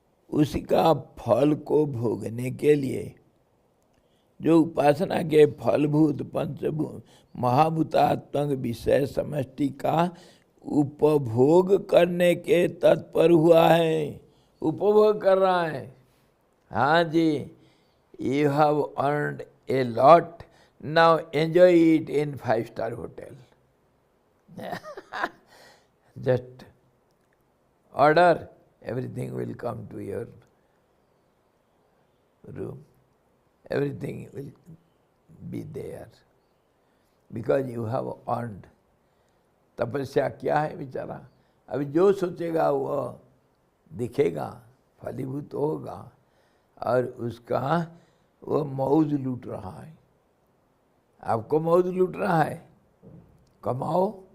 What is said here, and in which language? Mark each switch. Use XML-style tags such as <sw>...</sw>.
<hi>उसका फल को भोगने के लिए जो उपासना के फलभूत पंचभूत महाभूतात्मक विषय समष्टि का उपभोग करने के तत्पर हुआ है, उपभोग कर रहा है। हाँ जी,</hi> <en>You have earned a lot, now enjoy it in 5-star hotel. Just order, everything will come to your room. Everything will be there because you have earned.</en> <hi>तपस्या क्या है बेचारा, अभी जो सोचेगा वो दिखेगा, फलीभूत होगा और उसका वो मौज लूट रहा है। आपको मौज लूट रहा है, कमाओ।</hi>